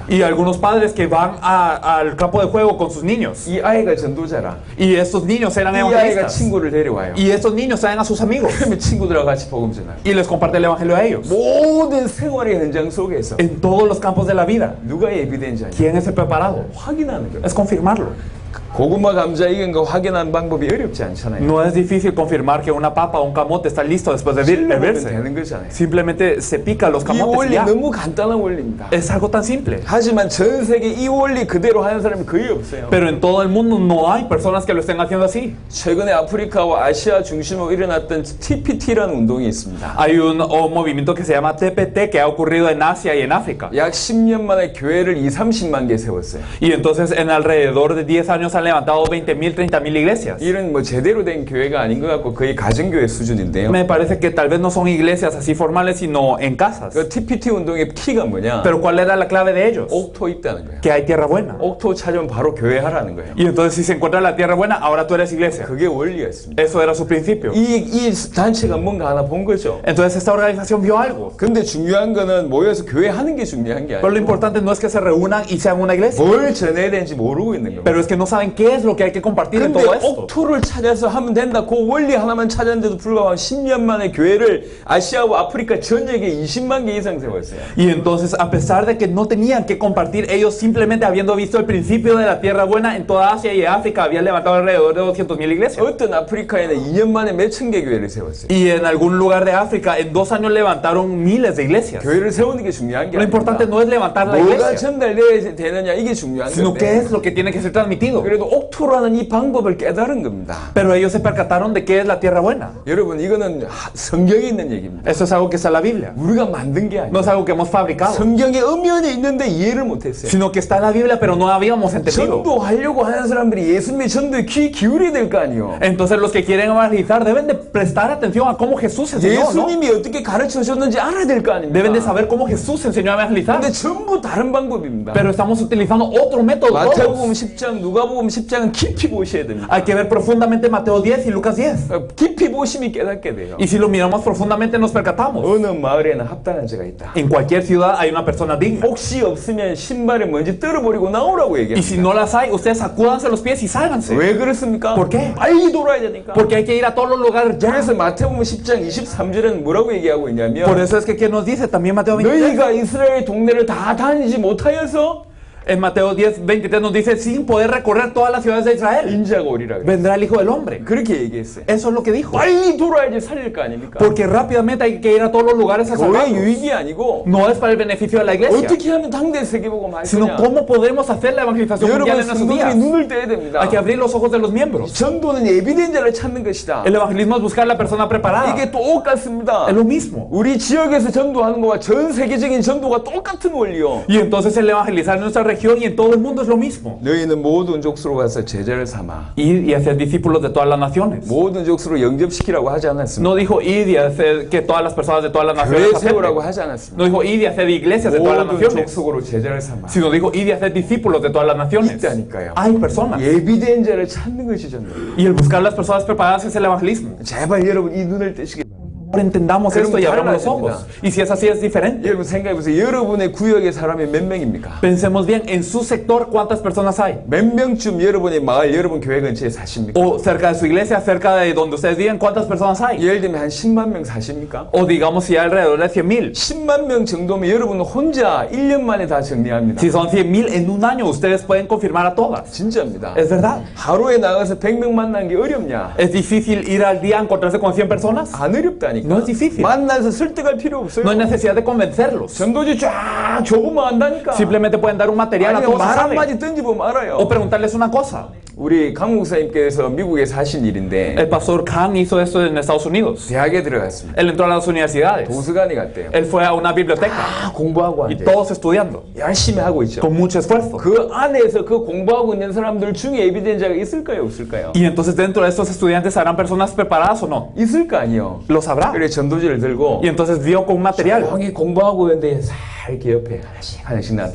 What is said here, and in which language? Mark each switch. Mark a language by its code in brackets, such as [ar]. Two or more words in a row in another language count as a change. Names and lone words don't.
[es] Y algunos padres que van al campo de juego con sus niños. [ko] 이 아이가 전도자라. [es] Y estos niños eran [ko] 이 아이가 [es] evangelistas. [ko] 친구를 데려와요. [es] Y estos niños traen a sus amigos. [ko] 그러면 친구들하고 같이 복음 전하요. [es] Y les comparte el evangelio a ellos. [ko] 모든 생활의 현장 속에서 [es] En todos los campos de la vida. [ko] 누가 예비된 자냐? [es] ¿Quién es el preparado? [ko] 확인하는 거예요. [es] Es confirmarlo. [ko] 고구마 감자 익은 거 확인하는 방법이 어렵지 않잖아요. [es] No es difícil confirmar que una papa o un camote está listo después de [ko] 실로 보면 [es] hervirse. [ko] 되는 거잖아요. [es] Simplemente se pican los [ko] 이 [es] camotes y [ko] 원리 [es] ya. [ko] 너무 간단한 원리입니다. [es] Es algo tan simple. [ko] 하지만 전 세계 이 원리 그대로 하는 사람이 거의 없어요. [es] Pero en todo el mundo no hay personas que lo estén haciendo así. [ko] 최근에 아프리카와 아시아 중심으로 일어났던 TPT라는 운동이 있습니다. [es] Hay un movimiento que se llama TPT que ha ocurrido en Asia y en África. [ko] 약 10년 만에 교회를 30만 개 세웠어요. [es] Y entonces en alrededor de 10 años han levantado 20.000, 30.000 iglesias. [ko] 이런 뭐 제대로 된 교회가 아닌 것 같고 거의 가정교회 수준인데요. [es] Me parece que tal vez no son iglesias así formales, sino en casas. [ko] 그 TPT 운동의 키가 뭐냐? [es] Pero ¿cuál era la clave de ellos? [ko] 옥토 있다는 거예요. [es] Que hay tierra buena. [ko] 옥토 찾으면 바로 교회 하라는 거예요. [es] Y entonces si se encuentra la tierra buena, ahora tú eres iglesia. [ko] 그게 원리였습니다. [es] Eso era su principio. [ko] 이 단체가 뭔가 하나 본 거죠. [es] Entonces esta organización vio algo. [ko] 근데 중요한 거는 모여서 교회 하는 게 중요한 게 [es] Pero lo [ko] 아니고 [es] importante no es que se reúnan y sean una iglesia. [ko] 뭘 전해야 되는지 모르고 있는 겁니다. [es] Pero es que no saben qué es lo que hay que compartir en [ko] 근데 [es] todo esto. [ko] 옥토를 찾아서 하면 된다. 그 원리 하나만 찾았는데도 불구하고 10년 만에 교회를 아시아와 아프리카 전역에 20만 개 이상 세웠어요. [es] Y entonces, a pesar de que no tenían que compartir, ellos simplemente habiendo visto el principio de la tierra buena en toda Asia y África, habían levantado alrededor de 200.000 iglesias. [ko] 어떤 아프리카에는 2년 만에 몇천 개 교회를 세웠어요. [es] Y en algún lugar de África, en 2 años levantaron miles de iglesias. [ko] 교회를 세우는 게 중요한 게 [es] Lo importante [ko] 아닙니다. [es] no es levantar la [ko] 뭐가 [es] iglesia, [ko] 전달돼야 되느냐 이게 중요한 [es] sino qué [ko] 건데 [es] es lo que tiene que ser transmitido. [ko] 그래도 옥토라는 이 방법을 깨달은 겁니다. [es] Pero ellos se percataron de qué es la tierra buena. [ko] 여러분 이거는 성경에 있는 얘기입니다. [es] Eso es algo que está en la Biblia. [ko] 우리가 만든 게 [es] No [ko] 아니에요. [es] es algo que hemos fabricado, [ko] 성경에 엄연히 있는데 이해를 못했어요. [es] sino que está en la Biblia, pero no habíamos entendido. [ko] 전도하려고 하는 사람들이 예수님의 전도에 귀 기울여야 될 거 아니에요. [es] Entonces los que quieren evangelizar deben de prestar atención a cómo Jesús enseñó, ¿no? [ko] 예수님이 어떻게 가르쳐 줬는지 알아야 될 거 아닙니까? [es] Deben de saber cómo Jesús enseñó a evangelizar. [ko] 근데 전부 다른 방법입니다. [es] Pero estamos utilizando otro método. [ko] 마태복음 [es] todos. [ko] 10장, 누가복음 10장은 깊이 보셔야 됩니다. [es] Hay que ver profundamente Mateo 10 y Lucas 10. [ko] 깊이 보시면 깨닫게 돼요. [es] Y si lo miramos profundamente nos percatamos. [ko] 어느 마을에는 합당한 자가 있다. [es] En cualquier ciudad hay una persona digna. [ko] 혹시 없으면 신발에 먼지 떨어버리고 나오라고 [es] Y si [ko] 얘기합니다. [es] no las hay, ustedes sacúdanse los pies y sálganse. [ko] 왜 그렇습니까? [es] ¿Por qué? [ko] 빨리 돌아야 되니까. [es] Porque hay que ir a todos los lugares ya. [ko] 그래서 마태복음 10장 23절은 뭐라고 얘기하고 있냐면 [es] Por eso es que ¿qué nos dice también Mateo 23? [ko] 너희가 이스라엘 동네를 다 다니지 못하여서 [es] En Mateo 10, 23 nos dice, sin poder recorrer todas las ciudades de Israel, [ko] 인자가 오리라 그래. [es] vendrá el Hijo del Hombre. [ko] 그렇게 얘기했어요. [es] Eso es lo que dijo. [ko] 빨리 돌아야지 살릴 거 아닙니까? [es] Porque rápidamente hay que ir a todos los lugares a [ko] 교회 [es] salvarlos. [ko] 유익이 아니고 [es] No es para el beneficio de la iglesia, [ko] 어떻게 하면 당대 세계보고 말 [es] sino [ko] 거냐. [es] cómo podremos hacer la evangelización mundial [ko] 여러분 [es] en nuestros días. [ko] 성도들이 눈을 떼야 됩니다. [es] Hay que abrir los ojos de los miembros. [ko] 전도는 예비된 자를 찾는 것이다. [es] El evangelismo es buscar la persona preparada. [ko] 이게 똑같습니다. [es] Es lo mismo. [ko] 우리 지역에서 전도하는 거와 전 세계적인 전도가 똑같은 원리요. [es] Y entonces el evangelizar en nuestra región y en todo el mundo es lo mismo. [ko] 너희는 모든 족수로 가서 제자를 삼아. [es] Ir y hacer discípulos de todas las naciones. [ko] 모든 족수로 영접시키라고 하지 않았습니다. [es] No dijo ir y hacer que todas las personas de todas las naciones [ko] 교회 세우라고 [es] acepten. [ko] 하지 않았습니다. [es] No dijo ir y hacer iglesias de todas las [ko] 모든 [es] naciones, [ko] 족속으로 제자를 삼아. [es] sino dijo ir y hacer discípulos de todas las naciones. [ko] 있다니까요. [es] Hay personas. [ko] 예비된 자를 찾는 것이 전도. [es] Y el buscar las personas preparadas es el evangelismo. [ko] 제발 여러분 이 눈을 뜨시기 바랍니다. [es] Ahora entendamos Pero esto y abramos los [ko] 달라집니다. [es] ojos. Y si es así, es diferente. [ko] 여러분 생각해보세요. 여러분의 구역의 사람이 몇 명입니까? [es] Pensemos bien, en su sector, ¿cuántas personas hay? [ko] 몇 명쯤 여러분의 마을, 여러분 교회 근처에 사십니까? [es] O cerca de su iglesia, cerca de donde ustedes viven, ¿cuántas personas hay? [ko] 예를 들면 한 10만 명 사십니까? [es] O digamos si hay alrededor de 100.000. [ko] 10만 명 정도면 여러분은 혼자 1년 만에 다 정리합니다. [es] Si son 100.000 en un año, ustedes pueden confirmar a todas. [ko] 진짜입니다. [es] Es verdad. [ko] 하루에 나가서 100명 만나는 게 어렵냐? [es] ¿Es difícil ir al día a encontrarse con 100 personas? [ko] 안 어렵다니까. [es] No es difícil. [ko] 만나서 설득할 필요 없어요. [es] No hay necesidad de convencerlos. [ko] 전도지 쫙 적으면 안다니까. [es] Simplemente pueden dar un material a [ko] 아니면 [es] todos. [ko] 말 [es] ¿Saben? [ko] 한마디 던지보면 알아요. [es] O preguntarles una cosa. [ko] 우리 강 목사님께서 미국에서 하신 일인데 [es] El pastor Khan hizo esto en Estados Unidos. [ko] 대학에 들어갔습니다. [es] Él entró a las universidades. [ko] 도서관에 갔대요. [es] Él fue a una biblioteca. [ko] 다 공부하고 [es] Y [ko] 한대. [es] todos estudiando. [ko] 열심히 하고 있죠. [es] Con mucho esfuerzo. [ko] 그 안에서 그 공부하고 있는 사람들 중에 예비된 자가 있을까요? 없을까요? [es] Y entonces dentro de estos estudiantes harán personas preparadas o no. [ko] 있을 거 아니에요. [es] Lo sabrá. [ko] 그래 전도지를 들고 [es] Y entonces vio con un material. [ko] 조용히 공부하고 있는데 살 이렇게 옆에 하나씩 놨다.